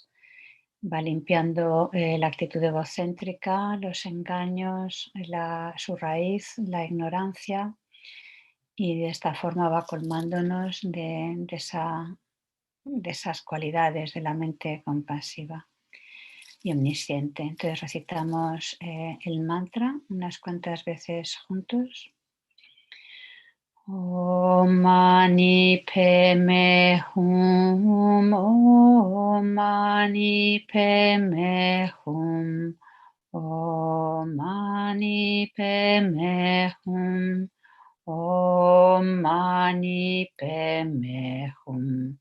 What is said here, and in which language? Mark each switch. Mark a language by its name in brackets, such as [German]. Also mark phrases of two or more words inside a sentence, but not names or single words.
[Spanish] Va limpiando la actitud egocéntrica, los engaños, su raíz, la ignorancia, y de esta forma va colmándonos de esas cualidades de la mente compasiva y omnisciente. Entonces recitamos el mantra unas cuantas veces juntos. [Sanskrit] ॐ मणि पद्मे हूँ ॐ मणि पद्मे हूँ. ॐ मणि पद्मे हूँ. ॐ मणि पद्मे हूँ.